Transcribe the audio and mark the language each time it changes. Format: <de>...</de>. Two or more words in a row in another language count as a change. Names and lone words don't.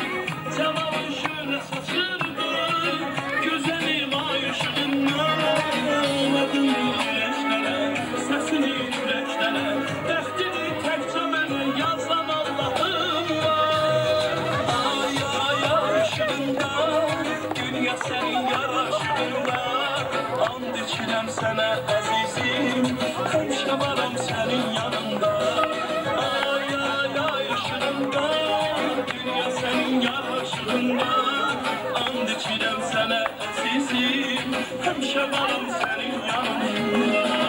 <tr>Cevabın şöyle saçından, güzelim ay ışığından. Adını güneşlere, sesini yüreklere,</tr> <az>dəxtini təkcə mənə yazan</az> <tr>Allah'ım var. Ay ay ay ışığında, dünya senin yaraşığında.</tr> <az>And içirəm sənə əzizim, həmişə varam sənin yanında.</az> <tr>Ay ay ay ışığında, dünya senin yaraşığında.</tr> <az>And içirəm sənə əzizim, həmişə varam sənin yanında.</az>